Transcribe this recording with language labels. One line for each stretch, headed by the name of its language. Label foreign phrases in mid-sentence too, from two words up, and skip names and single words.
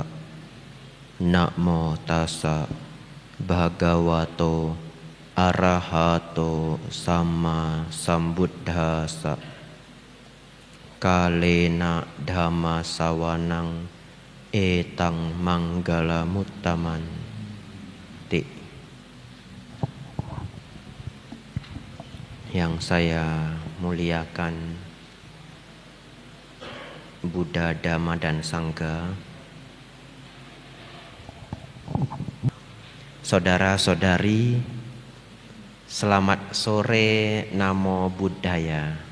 Pali: Namo tassa bhagavato arahato sama sambuddhassa. Kalena dhamma sawanang etang manggala muttaman.
Indonesian: Yang saya muliakan Buddha, Dhamma, dan Sangha, saudara-saudari, selamat sore,
Pali: Namo Buddhaya.